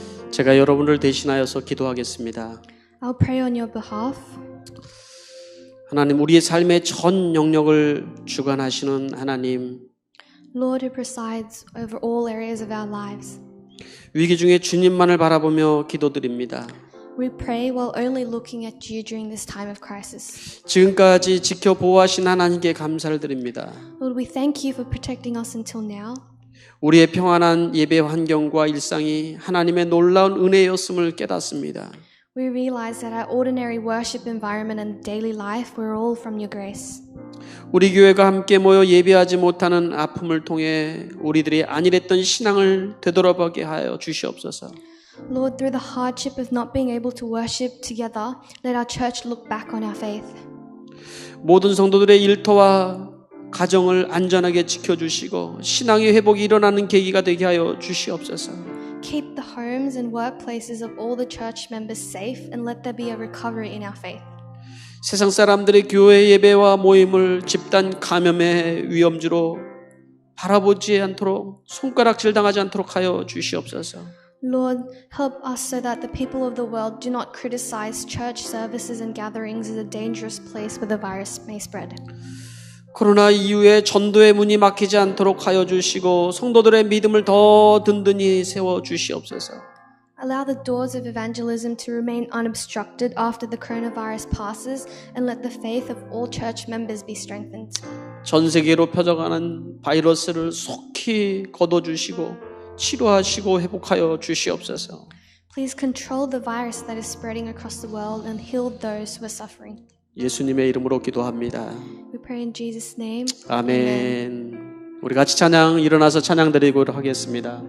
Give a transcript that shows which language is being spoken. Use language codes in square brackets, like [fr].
[ko] 제가 여러분을 대신하여서 기도하겠습니다. [en] I'll pray on your behalf. [ko] 하나님, 우리의 삶의 전 영역을 주관하시는 하나님, [en] Lord who presides over all areas of our lives. [ko] 위기 중에 주님만을 바라보며 기도드립니다. [en] We pray while only looking at you during this time of crisis. [ko] 지금까지 지켜 보호하신 하나님께 감사를 드립니다. [en] Lord, we thank you for protecting us until now. [ko] 우리의 평안한 예배 환경과 일상이 하나님의 놀라운 은혜였음을 깨닫습니다. [en] We realize that our ordinary worship environment and daily life were all from your grace. [ko] 우리 교회가 함께 모여 예배하지 못하는 아픔을 통해 우리들이 안일했던 신앙을 되돌아보게 하여 주시옵소서. [en] Lord, through the hardship of not being able to worship together, let our church look back on our faith. [ko] 모든 성도들의 일터와 가정을 안전하게 지켜주시고 신앙의 회복이 일어나는 계기가 되게 하여 주시옵소서. [en] Keep the homes and workplaces of all the church members safe and let there be a recovery in our faith. [ko] 세상 사람들의 교회 예배와 모임을 집단 감염의 위험지로 바라보지 않도록 손가락질 당하지 않도록 하여 주시옵소서. [en] Lord, help us so that the people of the world do not criticize church services and gatherings as a dangerous place where the virus may spread. [ko] 코로나 이후에 전도의 문이 막히지 않도록 하여 주시고 성도들의 믿음을 더 든든히 세워 주시옵소서. [en] Allow the doors of evangelism to remain unobstructed after the coronavirus passes and let the faith of all church members be strengthened. [ko] 전 세계로 퍼져가는 바이러스를 속히 거둬주시고 치료하시고 회복하여 주시옵소서. [en] Please control the virus that is spreading across the world and heal those who are suffering. [ko] 예수님의 이름으로 기도합니다. [en] We pray in Jesus' name. [ko] 아멘. 우리 같이 찬양 일어나서 찬양 드리도록 하겠습니다.